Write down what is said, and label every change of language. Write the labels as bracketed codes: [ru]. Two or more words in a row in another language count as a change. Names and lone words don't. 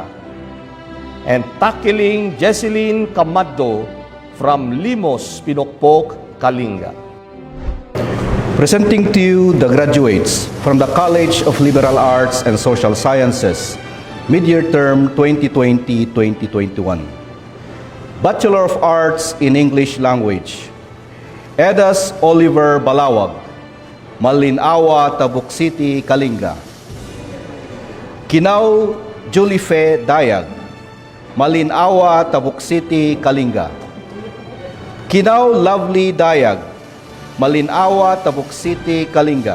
[en] And Takiling Jesseline Camaddo, from Limos, Pinokpok, Kalinga. Presenting to you the graduates from the College of Liberal Arts and Social Sciences, mid-year term 2020-2021. Bachelor of Arts in English Language, Edas Oliver Balawag, Malinawa, Tabuk City, Kalinga. Kinaw Julife Dayag, Malinawa, Tabuk City, Kalinga. Kinaw Lovely Dayag, Malinawa, Tabuk City, Kalinga.